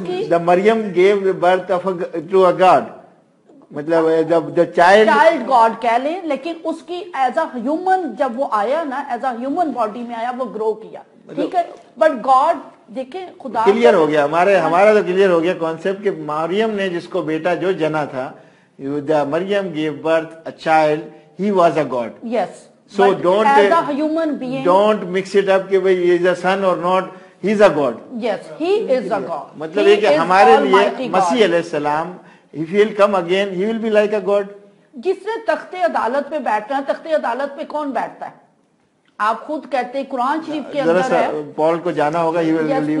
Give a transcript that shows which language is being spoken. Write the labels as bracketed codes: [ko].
[en] The Maryam gave the birth to a God. مطلب the child [ur] God کہہ لیں, لیکن اس کی [en] as a human [ur] جب وہ آیا نا, ایز اے ہیومن باڈی میں آیا, وہ گرو کیا. ٹھیک ہے, بٹ گاڈ دیکھیں خدا کلیئر ہو گیا ہمارا تو کلیئر ہو گیا کانسیپٹ کہ مریم نے جس کو بیٹا جو جنا تھا, مریم [en] gave birth a child, he was a God. Yes. So as a human being, don't mix it up کہ he is a son or not, he is a God. Yes, he is a God. [ur] مطلب یہ کہ ہمارے لیے مسیح علیہ السلام, [en] if he will come again, he will be like a God. [ur] جس نے تخت عدالت پہ بیٹھنا ہے, تخت عدالت پہ کون بیٹھتا ہے؟ آپ خود کہتے ہیں قرآن شریف کے اندر ہے. پال کو جانا ہوگا, [en] he will believe.